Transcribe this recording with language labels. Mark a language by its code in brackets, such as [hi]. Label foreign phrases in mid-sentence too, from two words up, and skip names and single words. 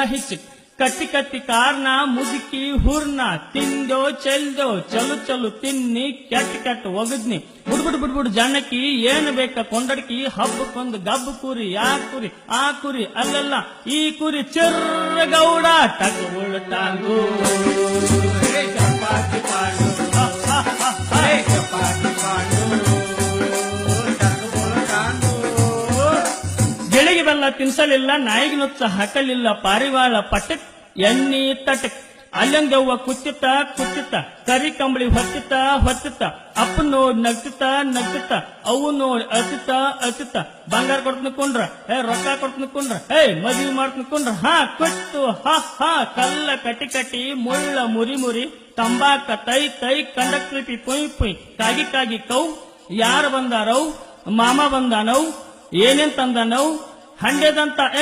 [kn] ಹಿಚಿಕ್ ಕಟ್ಟಿ ಕಾರ್ನ ಮುದುಕಿ ಹೂರ್ನ ತಿಂದೋ ಚೆಲ್ದೋ ಚಲು ತಿನ್ನಿ ಕೆಟ್ಟ ಒಗದ್ನಿ ಬುಡ್ಬುಡ್ ಜನಕಿ ಏನು ಬೇಕ ಕೊಂಡಡ್ಕಿ ಹಬ್ಬಕ್ಕೊಂದು ಗಬ್ಬು ಕುರಿ ಆ ಕುರಿ ಅಲ್ಲಲ್ಲ ಈ ಕುರಿ ಚಿರ್ರಗೌಡ ಟಕಬುಳು ಟಾಂಗು ಚಪಾತಿ ಪಾಂಡು ಚಪಾತಿ ಪಾಂಡು ಗಿಳಿಗೆ ಬೆಲ್ಲ ತಿನ್ಸಲಿಲ್ಲ ನಾಯಿಗೆ ನುಚ್ಚ ಹಾಕಲಿಲ್ಲ ಪಾರಿವಾಳ ಪಟಕ್ ಎಣ್ಣಿ ತಟಕ್ ಅಲ್ಲಂಗವ್ವ ಕುಚ್ಚಿತ ಕರಿ ಕಂಬಳಿ ಹೊತ್ತಿತ ಅಪ್ಪ ನೋಡ್ ನಗ್ತಿತ ಅವು ನೋಡ್ ಅತಿತ ಬಂಗಾರ ಕೊಡ್ತನ ಕುಂಡ್ರ ರೊಕ್ಕ ಕೊಡ್ತನ ಕುಂಡ್ರ ಮದುವೆ ಮಾಡ್ತನ ಕುಂಡ್ರ ಕೊಟ್ಟು ಕಲ್ಲ ಕಟ್ಟಿ ಮುಳ್ಳ ಮುರಿ ತಂಬಾಕ ತೈ ಕಂಡಕ್ರಿಪಿ ಪುಯ್ ಕಾಗಿ ಕೌ ಯಾರು ಬಂದಾರವ್ ಮಾಮ ಬಂದಾನವ್ ಏನೇನ್ ತಂದಾನವ್ ಹಂಡೆದಂತ